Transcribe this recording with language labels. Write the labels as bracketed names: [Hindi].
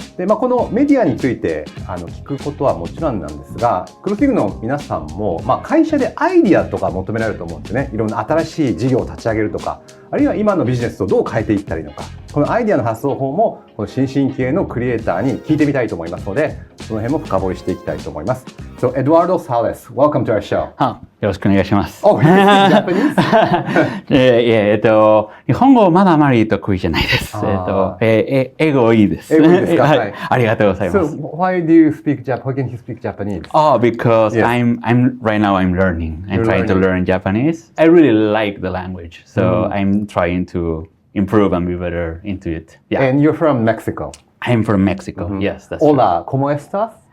[Japanese] で、このメディアについて聞くことはもちろんなんですが、クロスリグの皆さんも、会社でアイディアとか求められると思うんですね。いろんな新しい事業を立ち上げるとか、あるいは今のビジネスとどう変えていったりとか、このアイディアの発想法もこの新進系のクリエイターに聞いてみたいと思いますので、その辺も深掘りしていきたいと思います。 [English] So, Eduardo Sales, welcome to our show. [Japanese] よろしくお願いします。 [English] Oh, you speak Japanese? [Japanese] 日本語まだあまり得意じゃないです。英語いいです。英語いいですか？はい。ありがとうございます。 [English] So, why do you speak Japanese? Why can you speak Japanese? Oh, because Yes. I'm right now I'm learning. I'm trying to learn Japanese. I really like the language, so I'm trying to improve and be better into it. Yeah. And you're from Mexico. I'm from Mexico. Yes, that's [Spanish] Hola, ¿cómo estás?